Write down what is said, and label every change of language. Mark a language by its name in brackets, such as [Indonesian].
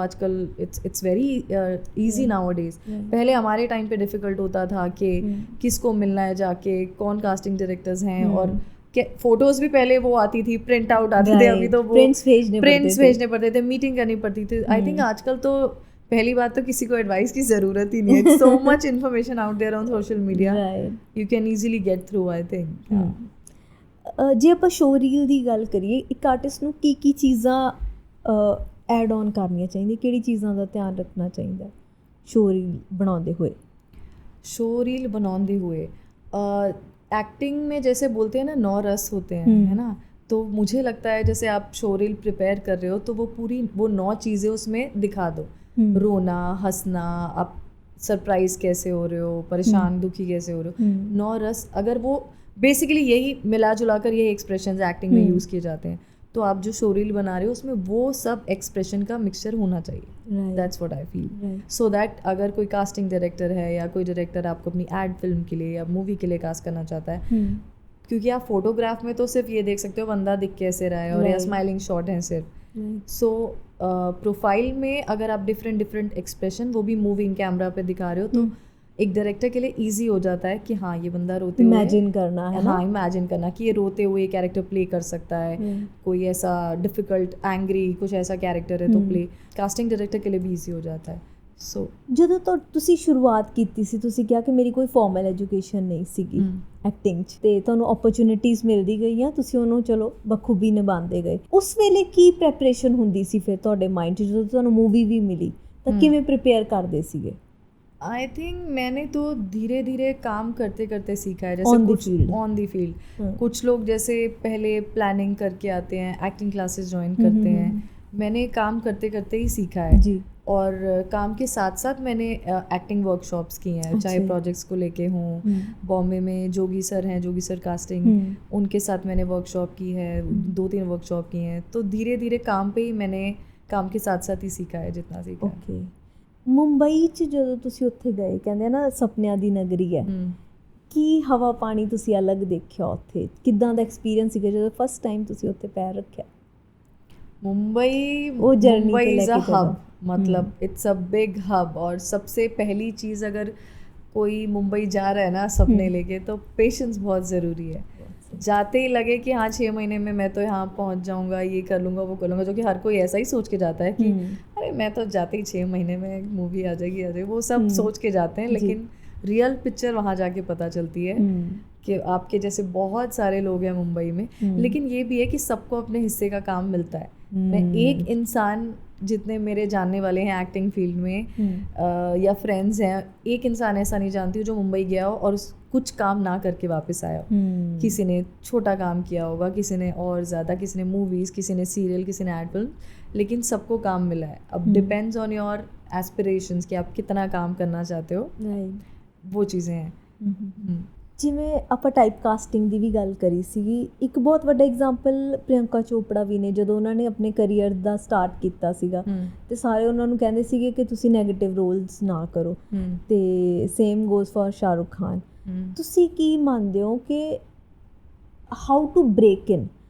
[Hindi] आजकल [English] It's very easy nowadays. [Hindi] पहले हमारे टाइम पे डिफ़िकल्ट होता था कि किसको मिलना है जाके, कौन कास्टिंग डायरेक्टर्स हैं, और फोटोज भी पहले वो आती थी, प्रिंट आउट आते थे, अभी तो वो प्रिंट्स भेजने पड़ते थे, मीटिंग करनी पड़ती थी। आई थिंक आजकल तो पहली बात तो किसी को एडवाइस की ज़रूरत ही नहीं है। [English] So much information out there on social media, you can easily get through I think. [Punjabi] ਜੇ ਆਪਾਂ ਸ਼ੋ ਰੀਲ ਦੀ ਗੱਲ ਕਰੀਏ, ਇੱਕ ਆਰਟਿਸਟ ਨੂੰ ਕੀ ਚੀਜ਼ਾਂ ਐਡ ਔਨ ਕਰਨੀਆਂ ਚਾਹੀਦੀਆਂ, ਕਿਹੜੀ ਚੀਜ਼ਾਂ ਦਾ ਧਿਆਨ ਰੱਖਣਾ ਚਾਹੀਦਾ ਸ਼ੋ ਰੀਲ ਬਣਾਉਂਦੇ ਹੋਏ? [Hindi] शो रील बनाते हुए एक्टिंग में जैसे बोलते हैं ना 9 रस होते हैं, है ना, तो मुझे लगता है जैसे आप शो रील प्रिपेयर कर रहे हो तो वो 9 चीज़ें उसमें दिखा दो। रोना, हंसना, आप सरप्राइज कैसे हो रहे हो, परेशान दुखी कैसे हो रहे हो, 9 रस। अगर वो बेसिकली यही मिला जुला कर यही एक्सप्रेशंस एक्टिंग में यूज़ किए जाते हैं, तो आप जो शो रील बना रहे हो उसमें वो सब एक्सप्रेशन का मिक्सचर होना चाहिए। [English] That's what I feel. [Hindi] So that अगर कोई कास्टिंग डायरेक्टर है या कोई डायरेक्टर आपको अपनी एड फिल्म के लिए या मूवी के लिए कास्ट करना चाहता है, क्योंकि आप फोटोग्राफ में तो सिर्फ ये देख सकते हो बंदा दिख कैसे रहा है और या स्माइलिंग शॉट है सिर्फ। सो प्रोफाइल में अगर आप डिफरेंट एक्सप्रेशन वो भी मूविंग कैमरा पे दिखा रहे हो तो एक डायरेक्टर के लिए इजी हो जाता है कि हाँ ये बंदा रोते हुए इमेजिन करना है, हाँ इमेजिन करना कि ये रोते हुए कैरेक्टर प्ले कर सकता है। कोई ऐसा डिफिकल्ट एंग्री कुछ ऐसा कैरेक्टर है तो प्ले कास्टिंग डायरेक्टर के लिए भी इजी हो जाता है। सो [Punjabi] ਜਦੋਂ ਤੋਂ ਤੁਸੀਂ ਸ਼ੁਰੂਆਤ ਕੀਤੀ ਸੀ, ਤੁਸੀਂ ਕਿਹਾ ਕਿ ਮੇਰੀ ਕੋਈ ਫਾਰਮਲ ਐਜੂਕੇਸ਼ਨ ਨਹੀਂ ਸੀਗੀ ਐਕਟਿੰਗ 'ਚ, ਤੇ ਤੁਹਾਨੂੰ ਓਪਰਚੁਨਿਟੀਜ਼ ਮਿਲਦੀ ਗਈਆਂ, ਤੁਸੀਂ ਉਹਨੂੰ ਚਲੋ ਬਖੂਬੀ ਨਿਭਾਉਂਦੇ ਗਏ। ਉਸ ਵੇਲੇ ਕੀ ਪ੍ਰੈਪਰੇਸ਼ਨ ਹੁੰਦੀ ਸੀ ਫਿਰ ਤੁਹਾਡੇ ਮਾਈਂਡ 'ਚ ਜਦੋਂ ਤੁਹਾਨੂੰ ਮੂਵੀ ਵੀ ਮਿਲੀ, ਤਾਂ ਕਿਵੇਂ ਪ੍ਰਿਪੇਅਰ ਕਰਦੇ ਸੀਗੇ? [Hindi] आई थिंक मैंने तो धीरे धीरे काम करते करते सीखा है। जैसे कुछ ऑन दी फील्ड कुछ लोग जैसे पहले प्लानिंग करके आते हैं, एक्टिंग क्लासेस ज्वाइन करते हैं, मैंने काम करते करते ही सीखा है जी। और काम के साथ साथ मैंने एक्टिंग वर्कशॉप्स की हैं, चाहे प्रोजेक्ट्स को लेके हों। बॉम्बे में जोगी सर हैं, जोगी सर कास्टिंग, उनके साथ मैंने वर्कशॉप की है, 2-3 वर्कशॉप की हैं। तो धीरे धीरे काम पे ही मैंने काम के साथ साथ ही सीखा है जितना सीखा है। [Punjabi] ਮੁੰਬਈ 'ਚ ਜਦੋਂ ਤੁਸੀਂ ਉੱਥੇ ਗਏ, ਕਹਿੰਦੇ ਆ ਨਾ ਸਪਨਿਆਂ ਦੀ ਨਗਰੀ ਹੈ, ਕੀ ਹਵਾ ਪਾਣੀ ਤੁਸੀਂ ਅਲੱਗ ਦੇਖਿਆ ਉੱਥੇ? ਕਿੱਦਾਂ ਦਾ ਐਕਸਪੀਰੀਅੰਸ ਸੀਗਾ ਜਦੋਂ ਫਸਟ ਟਾਈਮ ਤੁਸੀਂ ਉੱਥੇ ਪੈਰ ਰੱਖਿਆ? [English] Mumbai is a hub, मतलब it's a big hub. [Hindi] और सबसे पहली चीज़ अगर कोई मुंबई जा रहा है ना सपने लेके, तो पेशेंस बहुत ज़रूरी है। जाते ही लगे कि हाँ 6 महीने में मैं तो यहाँ पहुँच जाऊँगा, ये कर लूँगा वो कर लूँगा, जो कि हर कोई ऐसा ही सोच के जाता है कि अरे मैं तो जाते ही 6 महीने में मूवी आ जाएगी, वो सब सोच के जाते हैं। लेकिन रियल पिक्चर वहाँ जाके पता चलती है कि आपके जैसे बहुत सारे लोग हैं मुंबई में, लेकिन ये भी है कि सबको अपने हिस्से का काम मिलता है। मैं एक इंसान, जितने मेरे जानने वाले हैं एक्टिंग फील्ड में या फ्रेंड्स हैं, एक इंसान ऐसा नहीं जानती हूँ जो मुंबई गया हो और कुछ काम ना करके वापस आया हो। किसी ने छोटा काम किया होगा, किसी ने और ज़्यादा, किसी ने मूवीज़, किसी ने सीरियल, किसी ने एड फिल्म, लेकिन सबको काम मिला है। अब [English] depends on your aspirations [Hindi] कि आप कितना काम करना चाहते हो, वो चीज़ें हैं। [Punjabi] ਜਿਵੇਂ ਆਪਾਂ ਟਾਈਪ ਕਾਸਟਿੰਗ ਦੀ ਵੀ ਗੱਲ ਕਰੀ ਸੀਗੀ, ਇੱਕ ਬਹੁਤ ਵੱਡਾ ਐਗਜ਼ਾਮਪਲ ਪ੍ਰਿਯੰਕਾ ਚੋਪੜਾ ਵੀ ਨੇ। ਜਦੋਂ ਉਹਨਾਂ ਨੇ ਆਪਣੇ ਕਰੀਅਰ ਦਾ ਸਟਾਰਟ ਕੀਤਾ ਸੀਗਾ ਤੇ ਸਾਰੇ ਉਹਨਾਂ ਨੂੰ ਕਹਿੰਦੇ ਸੀਗੇ ਕਿ ਤੁਸੀਂ ਨੈਗੇਟਿਵ ਰੋਲਸ ਨਾ ਕਰੋ, ਤੇ [English] same goes for [Punjabi] Shahrukh Khan. ਤੁਸੀਂ ਕੀ ਮੰਨਦੇ ਹੋ ਕਿ [English] How to break in?